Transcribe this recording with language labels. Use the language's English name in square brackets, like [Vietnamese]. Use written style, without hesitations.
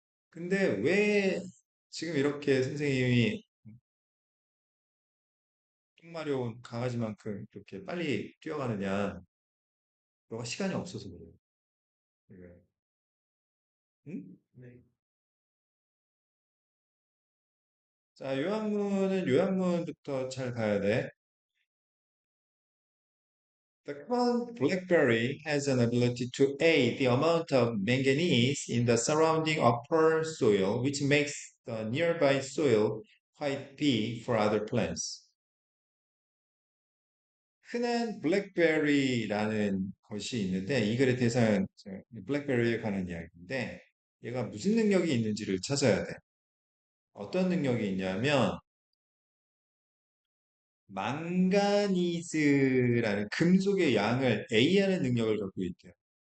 [Korean] 근데 왜 지금 이렇게 선생님이 똥마려운 강아지만큼 이렇게 빨리 뛰어가느냐? 너가 시간이 없어서 그래요. 그래. 응? 네. 자, 요약문은 요약문부터 잘 봐야 돼. [English] The common blackberry has an ability to aid the amount of manganese in the surrounding upper soil, which makes the nearby soil quite B for other plants. [Korean] 흔한 블랙베리라는 것이 있는데 이 글의 대상은 블랙베리에 관한 이야기인데 얘가 무슨 능력이 있는지를 찾아야 돼. 어떤 능력이 있냐면 망가니즈라는 금속의 양을 A하는 능력을 갖고 있대요.